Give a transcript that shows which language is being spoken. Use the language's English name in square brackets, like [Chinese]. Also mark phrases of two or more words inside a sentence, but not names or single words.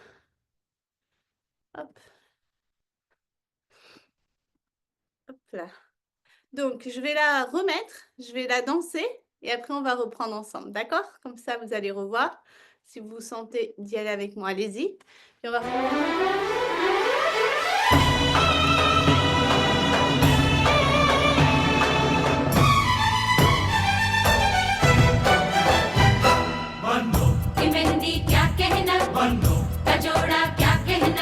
[French] Hop, hop là. Donc je vais la remettre, je vais la danser et après on va reprendre ensemble, d'accord? Comme ça vous allez revoir. Si vous sentez d'y aller avec moi, allez-y. Puis on va [Hindi] बनो ये मेहंदी क्या कहना बनो कजोड़ा क्या कहना